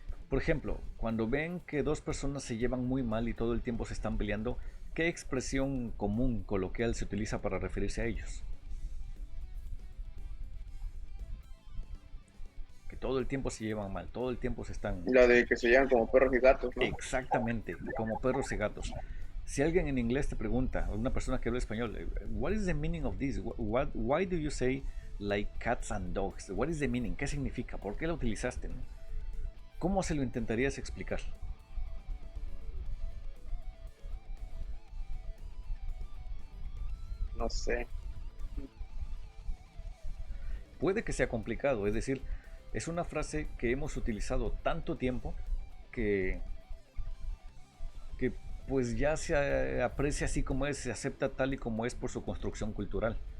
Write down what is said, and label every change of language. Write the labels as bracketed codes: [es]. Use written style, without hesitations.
[es] Por ejemplo, cuando ven que dos personas se llevan muy mal y todo el tiempo se están peleando, ¿qué expresión común coloquial se utiliza para referirse a ellos? Que todo el tiempo se llevan mal, todo el tiempo se están... La de que se llaman como perros y gatos, ¿no? Exactamente, como perros y gatos. Si alguien en inglés te pregunta, o una persona que habla español, [en] what is the meaning of this? Why do you say like cats and dogs? What is the meaning? [es] ¿Qué significa? ¿Por qué la utilizaste? ¿No? ¿Cómo se lo intentarías explicar? No sé. Puede que sea complicado, es decir, es una frase que hemos utilizado tanto tiempo que pues ya se aprecia así como es, se acepta tal y como es por su construcción cultural.